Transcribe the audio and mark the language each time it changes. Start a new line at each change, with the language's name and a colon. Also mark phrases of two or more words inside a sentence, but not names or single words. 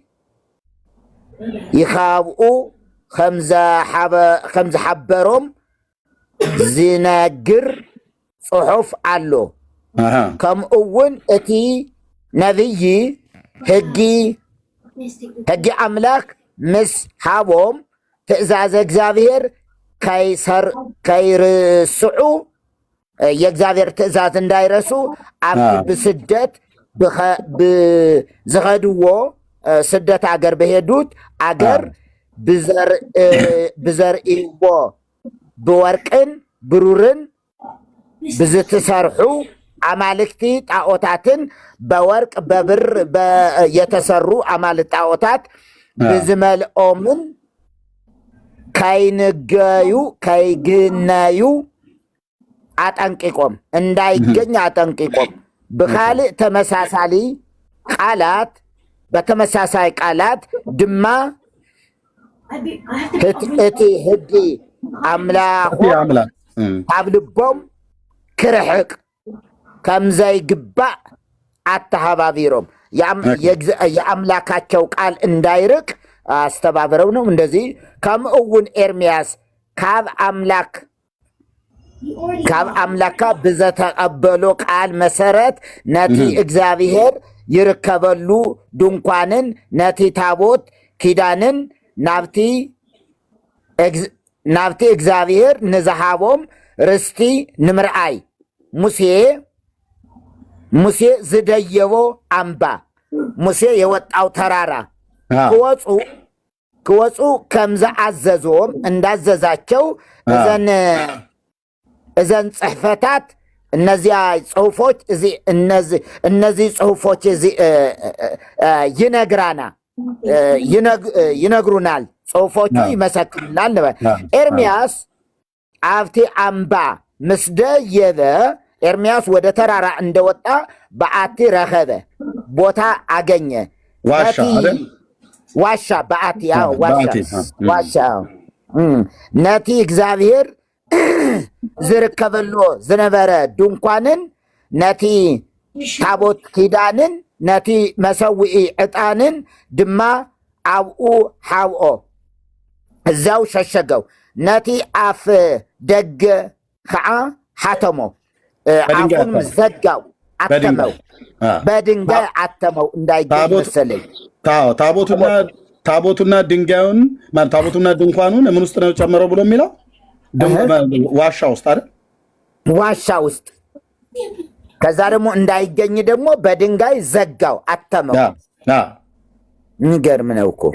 Tigrinya: ይኻብኡ ከምዝሓበሮም ዝነግር ጽሑፍ ኣሎ። ከምኡውን እቲ ነቢይ ሕጊ ኣምላክ ምስ ሃቦም ትእዛዝ እግዚአብሔር ከይርስዑ
Amharic: የእግዚአብሔር ትእዛዝ እንዳይረሱ
Tigrinya: ኣብቲ ብስደት ብዝኸድዎ ስደት
Amharic: አገር በሄዱት አገር
Tigrinya: ብዘርእዎ ብወርቅን ብሩርን ብዝትሰርሑ አማልክቲ ጣዖታትን
Amharic: በወርቅ በብር የተሰሩ አማልክት ጣዖታት
Tigrinya: ብዝመልኦምን ከይግነዩ አጠንቅቆም
Amharic: እንዳይገኝ አጠንቅቆም
Tigrinya: በካልእ ተመሳሳሊ ቃላት
Amharic: በተመሳሳይ ቃላት
Tigrinya: ድማ እቲ ሕጊ አምላኾም ኣብ ልቦም ክርሕቅ ከምዘይግባእ አተሃባቢሮም
Amharic: የአምላካቸው ቃል እንዳይርቅ አስተባብረው ነው። እንደዚህ
Tigrinya: ከምኡውን ኤርምያስ ካብ አምላካ ብዘተቀበሎ ቃል መሰረት ነቲ እግዚአብሔር ይርከበሉ ድንኳንን ነቲ ታቦት ኪዳንን ናብቲ እግዚአብሔር ንዝሃቦም ርስቲ ንምርአይ ሙሴ ዝደየቦ አምባ
Amharic: ሙሴ የወጣው ተራራ
Tigrinya: ክወፁ ከምዝአዘዞም
Amharic: እንዳዘዛቸው
Tigrinya: እዘን ጽሕፈታት
Amharic: እነዚያ ጽሑፎች እነዚህ ጽሑፎች ይነግሩናል። ጽሑፎቹ ይመሰክሩናል።
Tigrinya: ኤርምያስ ኣብቲ አምባ ምስ ደየበ
Amharic: ኤርምያስ ወደ ተራራ እንደወጣ
Tigrinya: በአቲ ረኸበ፣
Amharic: ቦታ አገኘ።
Tigrinya: ዋሻ በአቲ ዋሻ ነቲ እግዚአብሔር ዝርከበሎ ዝነበረ ድንኳንን ነቲ ታቦት ኪዳንን ነቲ መሰዊዒ ዕጣንን ድማ ኣብኡ ሓብኦ
Amharic: እዛው ሸሸገው።
Tigrinya: ነቲ አፍ ደገ ከዓ ሓተሞ
Amharic: አፉንም ዘጋው፣ አተመው፣ በድንጋይ አተመው እንዳይገኝ መሰለኝ። ታቦቱና ድንጋዩን ታቦቱና ድንኳኑን ምን ውስጥ ነው ጨመረው ብሎ የሚለው ዋሻ ውስጥ አይደል? ዋሻ ውስጥ። ከዛ ደግሞ እንዳይገኝ ደግሞ በድንጋይ ዘጋው፣ አተመው። የሚገርም ነው እኮ።